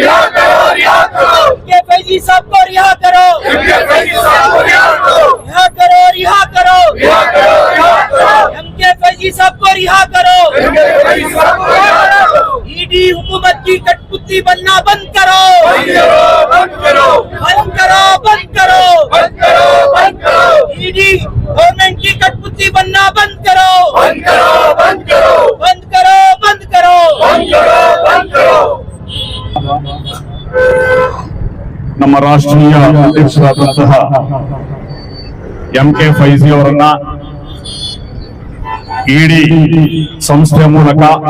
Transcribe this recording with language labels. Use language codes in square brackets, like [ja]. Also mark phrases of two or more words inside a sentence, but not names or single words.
[hi] के फैजी साहब को रिहा करो रिहा करो रिहा करो एमके फैजी साहब को रिहा करो ईडी हुकूमत की कठपुतली बनना बंद करो बंद करो ईडी गवर्नमेंट की कठपुतली बनना बंद करो [kn] ನಮ್ಮ ರಾಷ್ಟ್ರೀಯ ಅಧ್ಯಕ್ಷರಾದಂತಹ ಎಂಕೆ ಫೈಜಿ ಅವರನ್ನ ಇಡಿ ಸಂಸ್ಥೆಯ ಮೂಲಕ